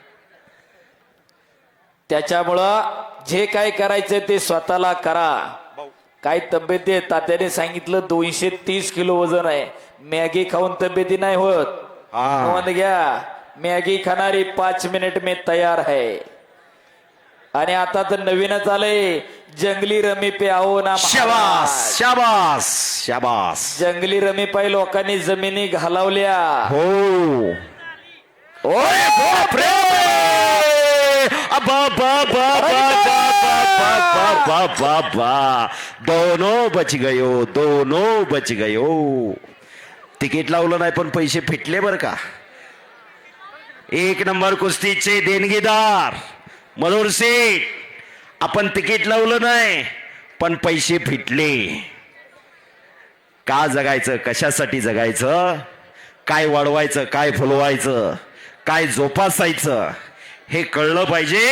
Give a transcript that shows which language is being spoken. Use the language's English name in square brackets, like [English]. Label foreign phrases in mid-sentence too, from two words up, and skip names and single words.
[Marathi] त्याच्यामुळं जे काय करायचं ते स्वतःला करा. काय तब्येत आहे? तात्याने सांगितलं 230 किलो वजन आहे. मॅगी खाऊन तब्येती नाही होत. नोंद घ्या, मॅगी खाणारी [Hindi] 5 मिनिट में तयार है. [Marathi] आणि आता तर नवीनच आलंय, [Hindi] जंगली रमी पे आओ ना [Marathi] शाबास महाराज. शाबास शाबास. जंगली रमी पाय लोकांनी जमिनी घालावल्या. हो ओय बापरे! [Hindi] अबा बा बा बा बा बा बा बा, दोनों बच गयो, दोनों बच गयो. [Marathi] तिकीट लावलं नाही पण पैसे फिटले बर का. 1 नंबर कुस्तीचे देणगीदार मनोहर शेठ. आपण तिकीट लावलं नाही पण पैसे फिटले. का जगायचं, कशासाठी जगायचं, काय वाढवायचं, काय फुलवायचं, काय जोपासायचं हे कळलं पाहिजे.